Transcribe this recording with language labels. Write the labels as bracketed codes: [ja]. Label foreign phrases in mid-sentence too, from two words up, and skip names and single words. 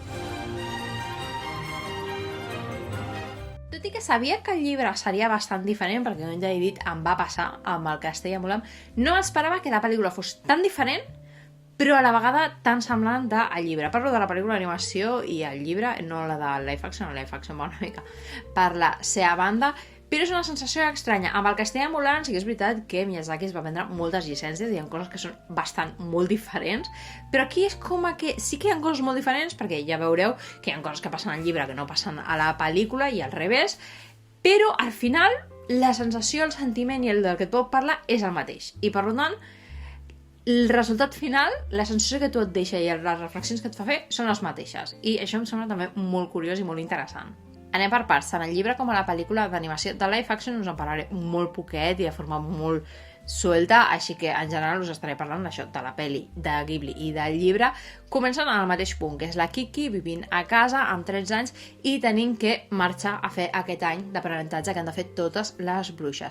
[ca] Tot i que sabia que el llibre seria bastant diferent, perquè com ja he dit, em va passar amb el Castell ambulant, no esperava que la pel·lícula fos tan diferent, però a la vegada tan semblant del llibre. Parlo de la pel·lícula d'animació i el llibre, no la de [en] live action [ca] va una mica per la seva banda, però és una sensació estranya. Amb el Castell ambulant sí que és veritat que Miyazaki es va prendre moltes llicències i hi ha coses que són bastant molt diferents, però aquí és com que sí que hi ha coses molt diferents, perquè ja veureu que hi ha coses que passen al llibre que no passen a la pel·lícula i al revés, però al final la sensació, el sentiment i el del que et pot parlar és el mateix. I per tant, el resultat final, la sensació que tu et deixa i les reflexions que et fa fer són les mateixes. I això em sembla també molt curiós i molt interessant. Anem per parts, tant el llibre com a la pel·lícula d'animació. De [en] live action [ca] us en parlaré molt poquet i de forma molt suelta, així que en general us estaré parlant d'això, de la pel·li de Ghibli i del llibre. Comencen en el mateix punt, que és la Kiki vivint a casa amb 13 anys i tenint que marxar a fer aquest any d'aprenentatge que han de fer totes les bruixes.